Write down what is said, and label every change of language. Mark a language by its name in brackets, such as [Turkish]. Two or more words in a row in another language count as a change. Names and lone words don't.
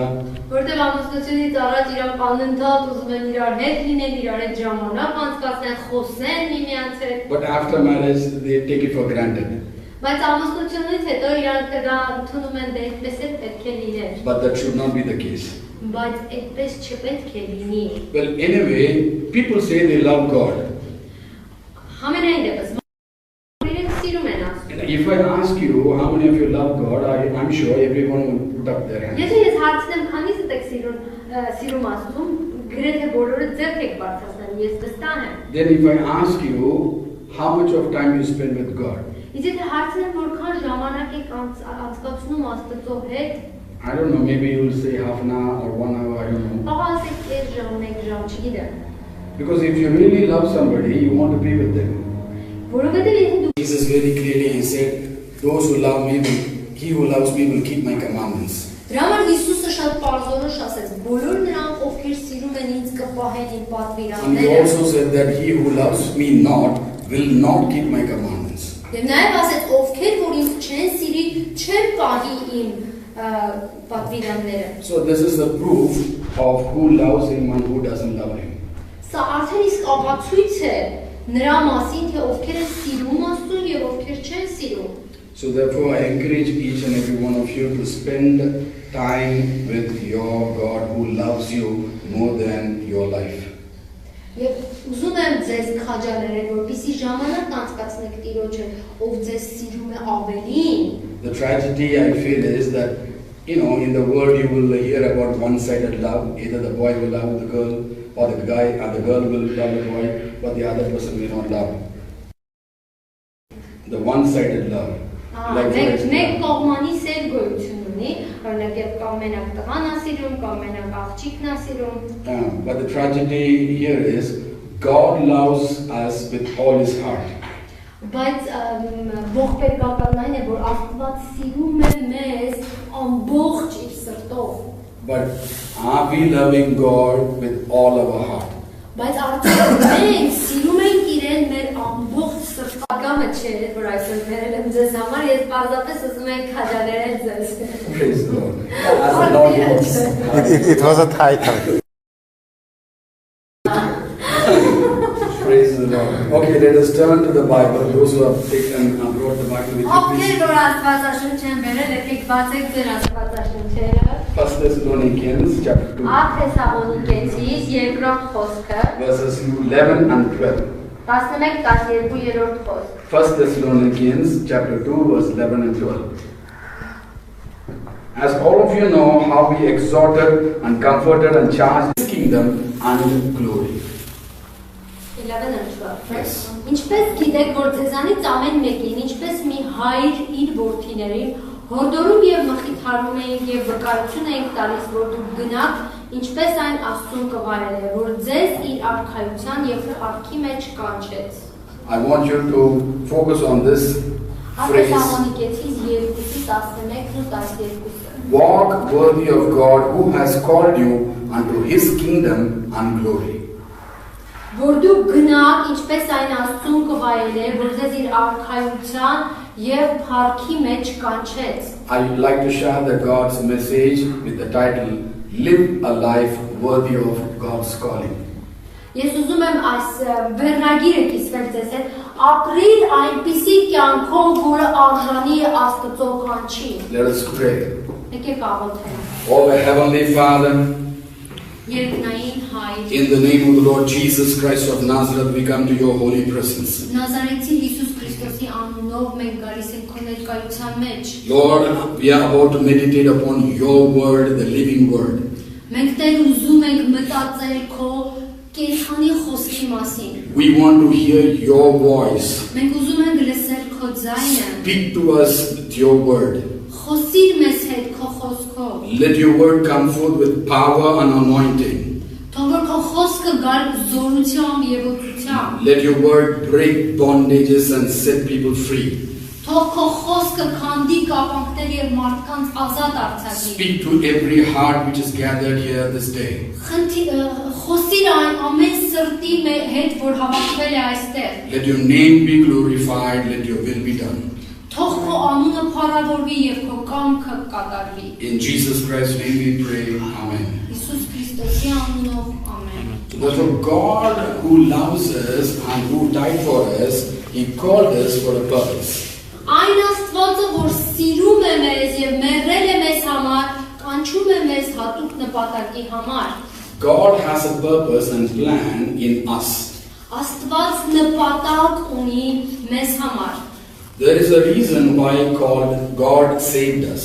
[Armenian] Որտեղ ամուսնությունից առաջ իրանք անընդհատ ուզում են իրար հետ լինեն, իրար հետ ժամանակ անցկացնեն, խոսեն միմյանց հետ։ [English] But after marriage, they take it for granted. [Armenian] Բայց ամուսնությունից հետո իրանք դա ընդունում են դե այդպես է պետք է լիներ։ [English] But that should not be the case. [Armenian] Բայց այդպես չպետք է լինի։ [English] Well, anyway, people say they love God. [Armenian] Համենայն դեպս իրենք սիրում են Աստծուն։ [English] If I ask you how many of you love God, I'm sure everyone will put up their hands. [Armenian] Եթե ես հարցնեմ քանի՞ս եք սիրում Աստծուն, գրեթե բոլորը ձեռք եք բարձրացնեն, ես վստահ եմ։ [English] Then if I ask you how much of time you spend with God, [Armenian] Իսկ եթե հարցնեմ որքան ժամանակ եք անցկացնում Աստծո հետ, [English] I don't know, maybe you will say half an hour or 1 hour, I don't know. [Armenian] աղա ասեք 2 ժամ, 1 ժամ, չգիտեմ։ [English] Because if you really love somebody, you want to be with them. [Armenian] Որովհետև եթե դու [English] Jesus very clearly he said, those who love me, he who loves me will keep my commandments. [Armenian] Դրա համար Հիսուսը շատ պարզորոշ ասեց, բոլոր նրանք ովքեր սիրում են ինձ կպահեն իմ [English] And he [Armenian] պատվիրանները։ [English] also said that he who loves me not will not keep my commandments. [Armenian] Եվ նաև ասեց, ովքեր որ ինձ չեն սիրի, չեն պահի իմ պատվիրանները։ [English] So this is the proof of who loves him and who doesn't love him. [Armenian] Սա արդեն իսկ ապացույց է նրա մասին, թե ովքեր են սիրում Աստծուն եւ ովքեր չեն սիրում։ [English] So therefore I encourage each and every one of you to spend time with your God who loves you more than your life. [Armenian] Եվ ուզում եմ ձեզ քաջալերել, որպեսզի ժամանակ անցկացնեք Տիրոջը, ով ձեզ սիրում է ավելին։ [English] The tragedy I feel is that in the world you will hear about one-sided love. Either the boy will love the girl or the guy and the girl will love the boy, but the other person will not love. The one-sided love. Like for [Armenian] Մեկ [English] example, [Armenian] կողմանի սեր գոյություն ունի, օրինակ երբ կամ մենակ տղան է սիրում, կամ մենակ աղջիկն է սիրում։ [English] but the tragedy here is God loves us with all his heart. [Armenian] Բայց ողբերգականն այն է, որ Աստված սիրում է մեզ ամբողջ իր սրտով։ [English] But are we loving God with all our heart? [Armenian] Բայց արդյոք մենք սիրում ենք իրեն մեր ամբողջ սրտական անդամը չէ, որ այսօր բերել եմ ձեզ համար, ես պարզապես ուզում եմ քաջալերել ձեզ։ [English] Praise the Lord. As the Lord wants. It was a title. Praise the Lord. Okay, let us turn to the Bible. Those who have taken and brought the Bible with you, [Armenian] Ովքեր [English] please. [Armenian] որ Աստվածաշունչ են բերել, եկեք բացեք ձեր Աստվածաշունչերը։ [English] 1 Thessalonians chapter 2, [Armenian] Աթեսաղոնիկեցիս երկրորդ խոսքը, [English] verses 11 and 12. [Armenian] 11-12 խոսք։ [English] 1 Thessalonians chapter 2, verse 11 and 12. As all of you know how we exhorted and comforted and charged His kingdom and glory. 11 and 12։ Yes. [Armenian] Ինչպես գիտեք, որ ձեզանից ամեն մեկին, ինչպես մի հայր իր որդիներին, հորդորում եւ մխիթարում էինք եւ վկայություն էինք տալիս, որ դուք գնաք, ինչպես այն Աստծուն կվայելե, որ ձեզ իր արքայության եւ փառքի մեջ կանչեց։ [English] I want you to focus on this phrase. [Armenian] Աթեսաղոնիկեցիս 2:11-12։ [English] Walk worthy of God who has called you unto His kingdom and glory. [Armenian] Որ դուք գնաք, ինչպես այն Աստծուն կվայելե, որ ձեզ իր արքայության եւ փառքի մեջ կանչեց։ [English] I would like to share the God's message with the title, Live a Life Worthy of God's Calling. [Armenian] Ես ուզում եմ այս վերնագիրը կիսվել ձեզ հետ, ապրիր այնպիսի կյանքով, որը արժանի է Աստծո կանչի։ [English] Let us pray. [Armenian] Եկեք աղոթենք։ [English] Oh, Heavenly Father, [Armenian] Երկնային Հայր, [English] in the name of the Lord Jesus Christ of Nazareth, we come to your holy presence. [Armenian] Նազարեթի Հիսուս Քրիստոսի անունով մենք գալիս ենք քո ներկայության մեջ։ [English] Lord, we are about to meditate upon your word, the living word. [Armenian] Մենք Տեր ուզում ենք մտածել քո կենթանի խոսքի մասին։ [English] We want to hear your voice. [Armenian] Մենք ուզում ենք լսել քո ձայնը։ [English] Speak to us with your word. [Armenian] Խոսիր մեզ հետ քո խոսքով։ [English] Let your word come forth with power and anointing. [Armenian] Թող որ քո խոսքը գար զորությամբ եւ օգնությամբ։ [English] Let your word break bondages and set people free. [Armenian] Թող քո խոսքը քանդի կապանքներ եւ մարդկանց ազատ արձակի։ [English] Speak to every heart which is gathered here this day. [Armenian] Խոսիր այն ամեն սրտի հետ, որ հավաքվել է այստեղ։ [English] Let your name be glorified, let your will be done. [Armenian] Թող քո անունը փառավորվի եւ քո կամքը կատարվի։ [English] In Jesus Christ's name we pray, amen. [Armenian] Հիսուս Քրիստոսի անունով ամեն։ [English] Therefore God who loves us and who died for us, He called us for a purpose. [Armenian] Այն Աստվածը, որ սիրում է մեզ եւ մեռել է մեզ համար, կանչում է մեզ հատուկ նպատակի համար։ [English] God has a purpose and plan in us. [Armenian] Աստված նպատակ ունի մեզ համար։ [English] There is a reason why God saved us.